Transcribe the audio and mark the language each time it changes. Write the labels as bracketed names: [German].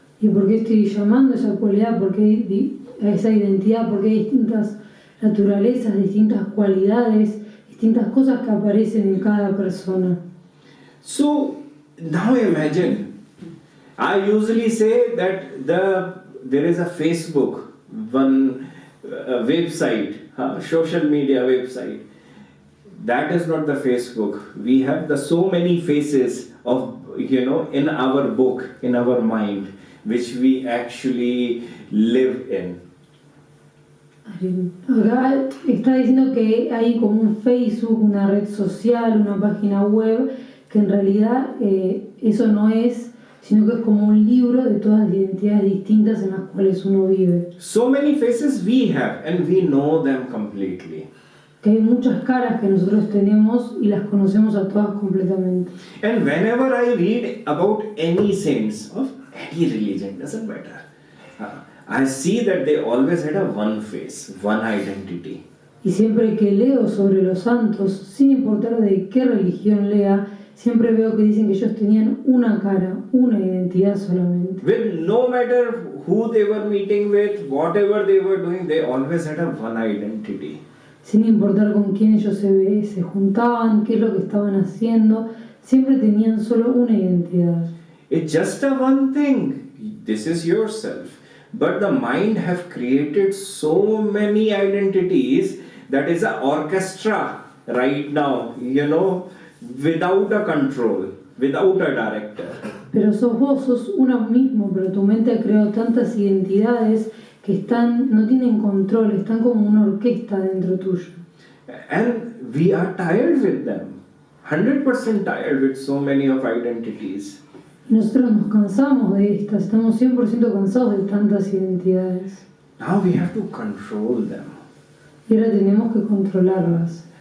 [Spanish] ¿Y por qué estoy llamando esa cualidad? Esa identidad? Porque hay distintas naturalezas, distintas cualidades, distintas cosas que aparecen en cada persona. [English] So now imagine, I usually say that there is a Facebook, one website, social media website. That is not the Facebook. We have so many faces of, in our book, in our mind, which we actually live in. [Spanish] Acá está diciendo que hay como un Facebook, una red social, una página web, que en realidad eso no es, sino que es como un libro de todas las identidades distintas en las cuales uno vive. [English] So many faces we have and we know them completely. [Spanish] Que hay muchas caras que nosotros tenemos y las conocemos a todas completamente. [English] And whenever I read about any saints of any religion, doesn't matter, I see that they always had a one face, one identity. [Spanish] Y siempre que leo sobre los santos, sin importar de qué religión lea, siempre veo que dicen que ellos tenían una cara, una identidad solamente. [English] With no matter who they were meeting with, whatever they were doing, they always had a one identity. [Spanish] Sin importar con quién ellos se juntaban, qué es lo que estaban haciendo, siempre tenían solo una identidad. [English] It's just a one thing. This is yourself. But the mind have created so many identities that is an orchestra right now, without a control, without a director. [Spanish] Pero vos sos uno mismo, pero tu mente ha creado tantas identidades que no tienen control, están como una orquesta dentro tuyo. [English] And we are tired with them, 100% tired with so many of identities. [Spanish] Y nosotros nos cansamos de estas, estamos 100% cansados de tantas identidades. [English] Now we have to control them. [Spanish] Y ahora tenemos que controlarlas.